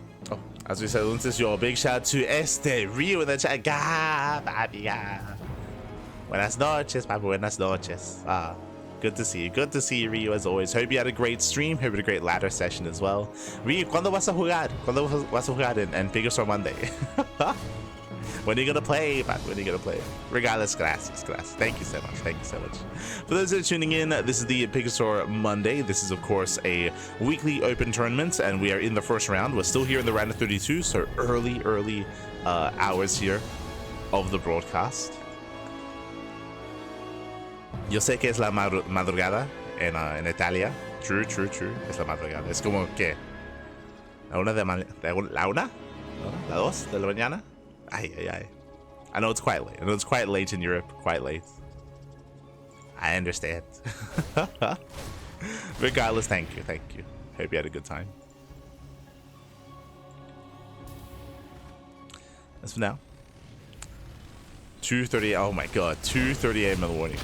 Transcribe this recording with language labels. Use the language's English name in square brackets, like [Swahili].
[English] Oh, as we said, this is your big shout out to Rio in the chat. Buenas noches, papi. Buenas noches. Good to see you. Good to see you, Rio, as always. Hope you had a great stream. Hope you had a great ladder session as well. [Spanish] Rio, ¿cuándo vas a jugar? ¿Cuándo vas a jugar en PiGosaur Monday? [English] When are you gonna play, man? When are you gonna play? Regardless, gracias. Thank you so much. Thank you so much. For those that are tuning in, this is the PiGosaur Monday. This is, of course, a weekly open tournament, and we are in the first round. We're still here in the round of 32, so early hours here of the broadcast. [Spanish] Yo sé que es la madrugada en Italia. True. Es la madrugada. Es como que la una de la una, la dos de la mañana. Ay. [English] I know it's quite late. I know it's quite late in Europe. Quite late. I understand. Regardless, thank you. Hope you had a good time. As for now, 2:30. Oh my God, 2:30 a.m. in the morning.